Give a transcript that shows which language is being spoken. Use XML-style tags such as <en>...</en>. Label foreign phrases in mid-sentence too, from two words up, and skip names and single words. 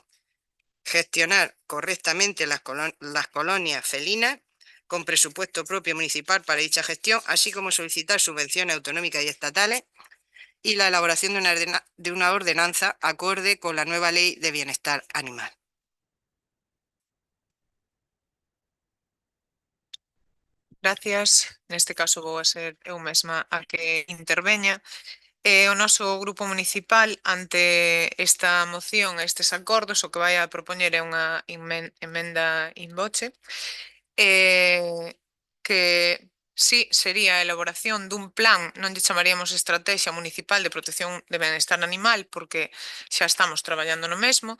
<es>Gestionar correctamente las colonias felinas con presupuesto propio municipal para dicha gestión, así como solicitar subvenciones autonómicas y estatales y la elaboración de una ordenanza acorde con la nueva Ley de Bienestar Animal. Gracias.</es> <gl>Neste caso vou a ser eu mesma a que interveña. O noso grupo municipal, ante esta moción, estes acordos, o que vai a propoñer é unha emenda</gl> <la>in voce,</la> <gl>que sí sería a elaboración dun plan, non lle chamaríamos Estrategia Municipal de Protección de Benestar Animal, porque xa estamos traballando no mesmo.</gl>